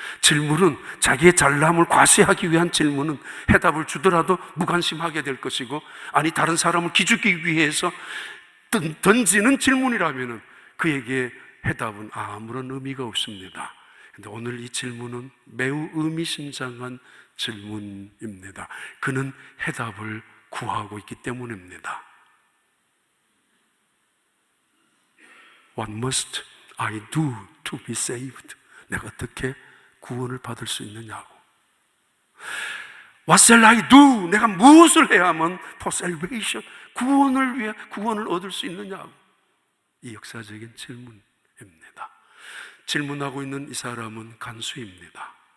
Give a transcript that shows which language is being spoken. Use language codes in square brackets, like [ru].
[ko] 질문은 자기의 잘남을 과시하기 위한 질문은 해답을 주더라도 무관심하게 될 것이고, 아니 다른 사람을 기죽이기 위해서 던지는 질문이라면 그에게 해답은 아무런 의미가 없습니다. 그런데 오늘 이 질문은 매우 의미심장한 질문입니다. 그는 해답을 구하고 있기 때문입니다. [en] What must I do to be saved? [ko] 내가 어떻게 구원을 받을 수 있느냐고. [en] What shall I do? [ko] 내가 무엇을 해야 하면 [en] for salvation, [ko] 구원을 위해 구원을 얻을 수 있느냐고. 이 역사적인 질문입니다. 질문하고 있는 이 사람은 간수입니다.